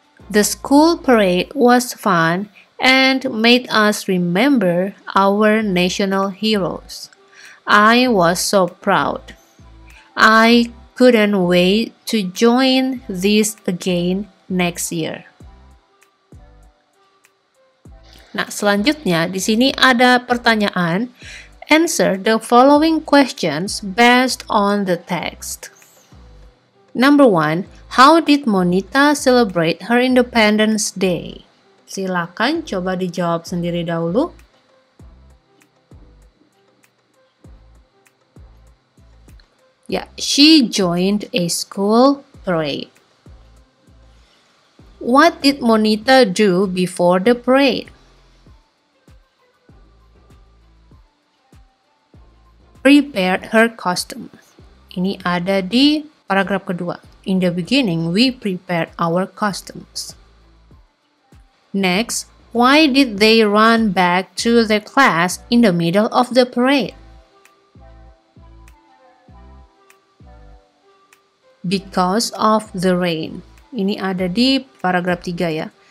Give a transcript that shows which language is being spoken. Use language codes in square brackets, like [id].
[en] The school parade was fun and made us remember our national heroes. I was so proud. I couldn't wait to join this again next year. [id] Nah, selanjutnya di sini ada pertanyaan. [en] Answer the following questions based on the text. Number 1, how did Monita celebrate her Independence Day? [id] Silakan coba dijawab sendiri dahulu. [en] Ya, she joined a school parade. What did Monita do before the parade? Prepared her costume. [id] Ini ada di paragraf kedua. [en] In the beginning, we prepared our costumes. Next, why did they run back to their class in the middle of the parade? Because of the rain. [id] Ini ada di paragraf 3 ya.